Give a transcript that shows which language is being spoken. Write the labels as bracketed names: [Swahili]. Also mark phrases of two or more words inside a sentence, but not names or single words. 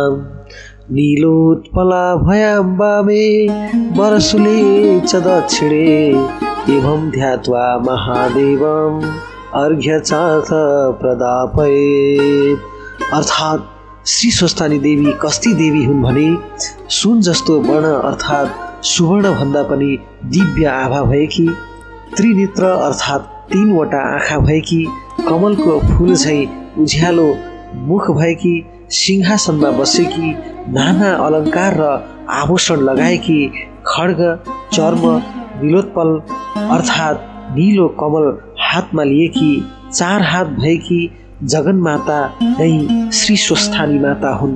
[Sanskrit] नीलोत्पलाभयां वामे वरशूले च दक्षिणे एवं ध्यात्वा महादेवं अर्घ्यचाथ प्रदापयेत्। [Nepali] अर्थात् श्री स्वस्थानी देवी कस्ती देवी हुन् भने सुन जस्तो वर्ण अर्थात् सुवर्ण भन्दा पनि दिव्य आभा भएकी, त्रिनेत्र अर्थात् 3वटा आँखा भएकी, कमलको फूल झैं उज्यालो मुख भएकी, सिंहासनमा बसेकी, नाना अलङ्कार र आभूषण लगाएकी, खड्ग चर्म नीलोत्पल अर्थात् नीलो कमल हातमा लिएकी, 4 हात भएकी जगन्माता नै श्री स्वस्थानी माता हुन्।